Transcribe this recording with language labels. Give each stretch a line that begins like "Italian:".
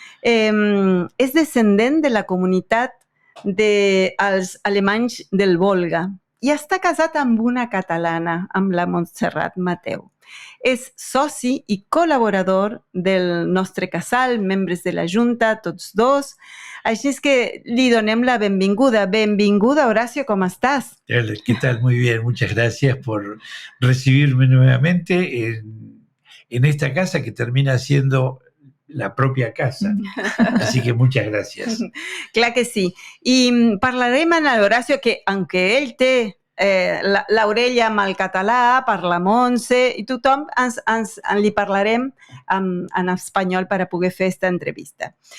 Catalan: És descendent de la comunitat dels alemanys del Volga i està casat amb una catalana, amb la Montserrat Mateu. És soci i col·laborador del nostre casal, membres de la Junta, tots dos. Així és que li donem la benvinguda. Benvinguda,
Spanish: Horacio, ¿cómo estás? ¿Qué tal? Muy bien, muchas gracias por recibirme nuevamente en esta casa que termina siendo la propia casa. Así que muchas gràcies.
Catalan: Clar que sí. I parlarem amb l'Horacio, que aunque ell té l'orella amb el català, per la Montse i tothom, li parlarem en espanyol per a poder fer esta entrevista.